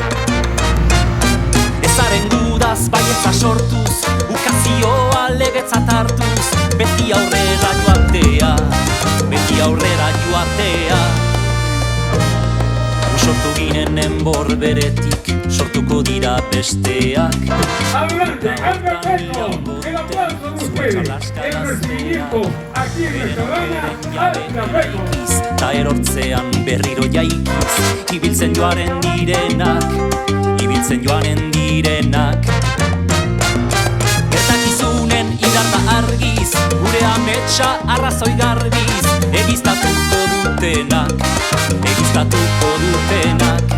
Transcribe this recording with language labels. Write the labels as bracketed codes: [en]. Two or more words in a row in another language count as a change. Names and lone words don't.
[eu] Ezaren gudaz baietza sortuz, ukazioa legetzat hartuz, beti aurrera joatea, beti aurrera joatea. Sortu ginen enbor beretik, sortuko dira besteak. [es] Adelante, Alba Pedro, el aplauso de ustedes, el recibimiento aquí en nuestra banda, Alba Pedro. [eu] Ta erortzean berriro jaikiz, ibiltzen joaren direnak, ibiltzen joanen direnak. Gertakizunen indarta argiz, gure ametsa arrazoi garbiz, egiztatuko dutenak, egiztatuko dutenak.